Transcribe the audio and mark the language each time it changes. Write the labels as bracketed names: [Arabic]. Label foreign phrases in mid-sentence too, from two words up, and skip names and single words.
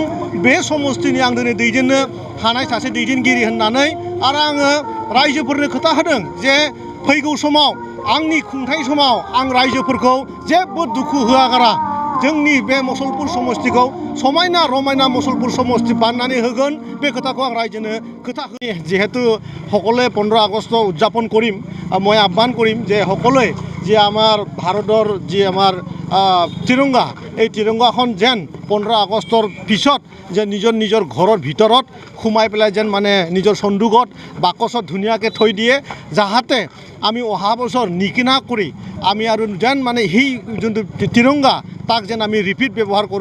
[Bodo] बे समस्तिनि आं दिनै दैदेननो हानाय सासे दैदेनगिरि होननानै आरो आङो रायजोफोरनो खोथा होदों जे फैगौ समाव आंनि खुंथाय समाव आं रायजोफोरखौ जेबो दुखु होआगारा जोंनि बे मसलपुर समस्तिखौ समायना रमायना मसलपुर समस्ति बानायनानै होगोन। बे खोथाखौ आं रायजोनो खोथा होयो। [Assamese] যেহেতু সকলোৱে 15 আগষ্ট উদযাপন কৰিম, মই আহ্বান কৰিম যে সকলোৱে যে আমাৰ ভাৰতৰ যি আমাৰ তিৰংগা এই তিৰংগাখন যেন 15 আগষ্টৰ পিছত যে নিজৰ ঘৰৰ ভিতৰত সোমাই পেলাই যেন মানে নিজৰ সন্দুকত বাকচত ধুনীয়াকৈ থৈ দিয়ে, যাহাতে আমি অহা বছৰ নিকিনা কৰি আমি আৰু যেন মানে সেই যোনটো তিৰংগা তাক যেন আমি ৰিপিট ব্যৱহাৰ কৰোঁ।